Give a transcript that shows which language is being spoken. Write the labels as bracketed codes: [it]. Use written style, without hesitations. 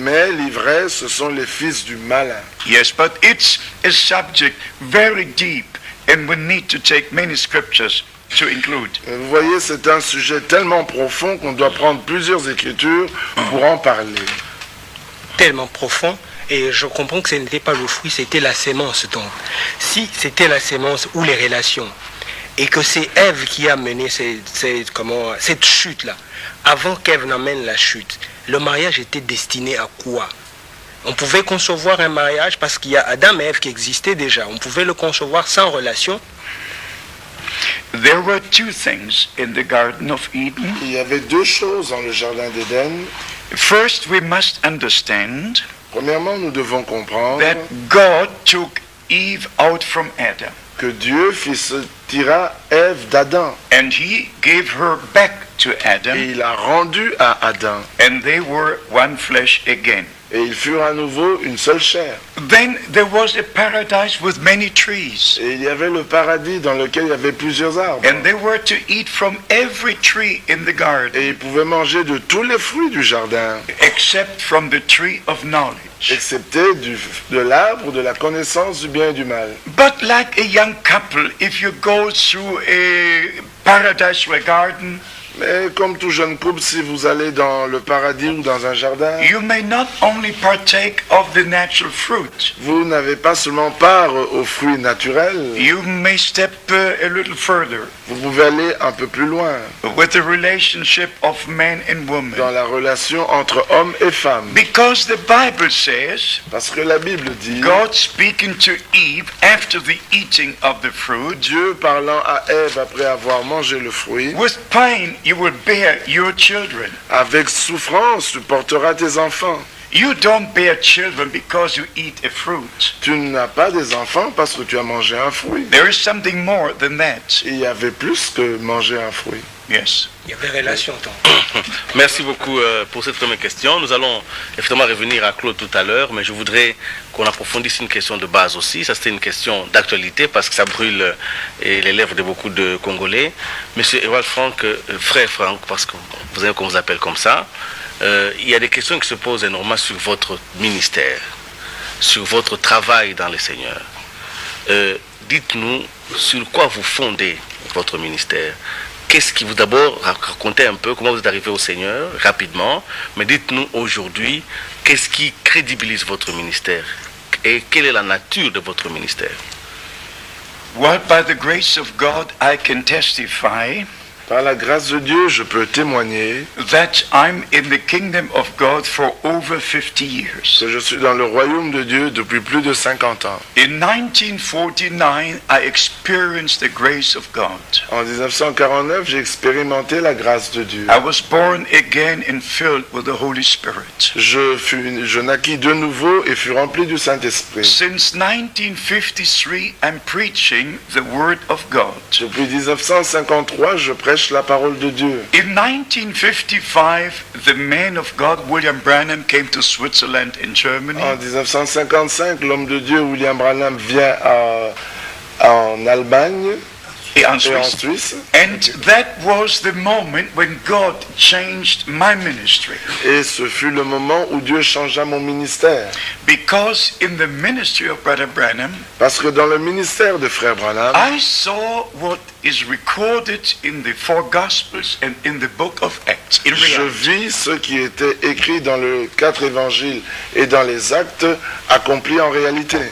[fr] Mais l'ivraie, ce sont les fils du malin. [en] Yes, but it's a subject very deep, and we need to take many scriptures to include. [fr] Vous voyez, c'est un sujet tellement profond qu'on doit prendre plusieurs écritures pour en parler. Tellement profond. Et je comprends que ce n'était pas le fruit, c'était la sémence. Donc, si c'était la sémence ou les relations, et que c'est Ève qui a mené cette chute-là, avant qu'Ève n'amène la chute, le mariage était destiné à quoi? On pouvait concevoir un mariage parce qu'il y a Adam et Ève qui existaient déjà. On pouvait le concevoir sans relation. [en] There were two things in the Garden of Eden. [fr] Il y avait deux choses dans le jardin d'Éden. [en] First, we must understand [fr] Premièrement, nous devons comprendre [en] that God took Eve out from Adam, [fr] que Dieu tira Ève d'Adam [en] and he gave her back to [fr] et [en] Adam, [fr] il a rendu à Adam. [en] and they were one flesh again. [fr] Et ils furent à nouveau une seule chair. [en] Then there was a paradise with many trees, [fr] Et il y avait le paradis dans lequel il y avait plusieurs arbres. [en] and they were to eat from every tree in the garden, [fr] Et ils pouvaient manger de tous les fruits du jardin, [en] except from the tree of knowledge. [fr] excepté de l'arbre de la connaissance du bien et du mal. [en] But like a young couple, if you go through a paradise or a garden, [fr] Mais comme tout jeune couple, si vous allez dans le paradis ou dans un jardin, [en] you may not only partake of the natural fruit, [fr] vous n'avez pas seulement part aux fruits naturels, [en] you may step a little further [fr] vous pouvez aller un peu plus loin [en] with the relationship of man and [fr] dans [en] woman. [fr] la relation entre hommes et femmes. [en] Because the Bible says, [fr] Parce que la Bible dit, [en] God speaking to Eve after the eating of the fruit, [fr] Dieu parlant à Ève après avoir mangé le fruit, [en] with pain you will bear your children. [fr] avec souffrance tu porteras tes enfants. [en] You don't bear children because you eat a fruit. [fr] Tu n'as pas des enfants parce que tu as mangé un fruit. [en] There is something more than that. [fr] Il y avait plus que manger un fruit. [en] Yes. [fr] Il y avait relation tant. Merci beaucoup pour cette première question. Nous allons effectivement revenir à Claude tout à l'heure, mais je voudrais qu'on approfondisse une question de base aussi. Ça, c'était une question d'actualité parce que ça brûle les lèvres de beaucoup de Congolais. Monsieur Ewald Frank, frère Frank, parce que vous savez qu'on vous appelle comme ça, il y a des questions qui se posent énormément sur votre ministère, sur votre travail dans le Seigneur. Dites-nous sur quoi vous fondez votre ministère. Qu'est-ce qui vous, d'abord, racontez un peu comment vous êtes arrivé au Seigneur, rapidement, mais dites-nous aujourd'hui, qu'est-ce qui crédibilise votre ministère et quelle est la nature de votre ministère? [en] Well, by the grace of God, I can testify [fr] Par la grâce de Dieu, je peux témoigner [en] that I'm in the kingdom of God for over 50 years. [fr] que je suis dans le royaume de Dieu depuis plus de 50 ans. [en] In 1949, I experienced the grace of God. [fr] En 1949, j'ai expérimenté la grâce de Dieu. [en] I was born again and filled with the Holy Spirit. [fr] Je naquis de nouveau et fus rempli du Saint-Esprit. [en] Since 1953, I'm preaching the Word of God. [fr] Depuis 1953, je prêche la parole de Dieu. [en] In 1955, the man of God, William Branham, came to Switzerland and Germany. [fr] En 1955, l'homme de Dieu William Branham vient en Allemagne Et en et en Suisse. Suisse. [en] And that was the moment when God changed my ministry. [fr] Et ce fut le moment où Dieu changea mon ministère. [en] Because in the ministry of Brother Branham, [fr] Parce que dans le ministère de Frère Branham, [en] I saw what is recorded in the four Gospels and in the book of Acts. In [fr] je [en] reality. [fr] vis ce qui était écrit dans les 4 évangiles et dans les actes accomplis en réalité.